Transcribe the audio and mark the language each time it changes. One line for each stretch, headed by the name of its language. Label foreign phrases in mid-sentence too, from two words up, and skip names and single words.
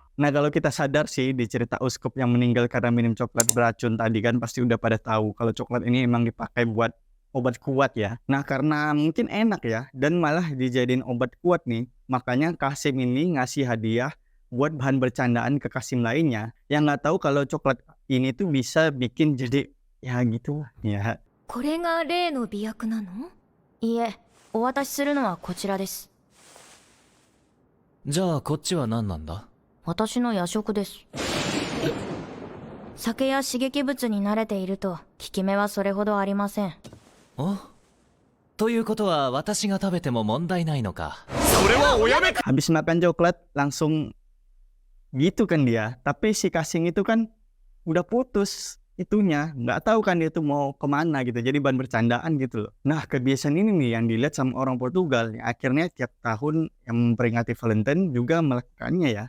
Indonesian: Nah, kalau kita sadar sih di cerita uskup yang meninggal karena minum coklat beracun tadi kan pasti udah pada tahu kalau coklat ini emang dipakai buat obat kuat ya. Nah, karena mungkin enak ya dan malah dijadiin obat kuat nih, makanya Kasim ini ngasih hadiah buat bahan bercandaan ke Kasim lainnya yang nggak tahu kalau coklat ini tuh bisa bikin jadi ya gitu ya.
Japanese: これが例の媚薬なの？いえ、お渡しするのはこちらです。じゃあこっちは何なんだ？私の夜食です。酒や刺激物に慣れていると効き目はそれほどありません。お？ということは私が食べても問題ないのか。
Indonesian: Habis makan coklat langsung gitu kan dia. Tapi si Kasing itu kan udah putus itunya, nggak tahu kan dia tuh mau kemana gitu. Jadi bahan bercandaan gitu loh. Nah, kebiasaan ini nih yang dilihat sama orang Portugal. Akhirnya tiap tahun yang memperingati Valentine juga melakukannya ya.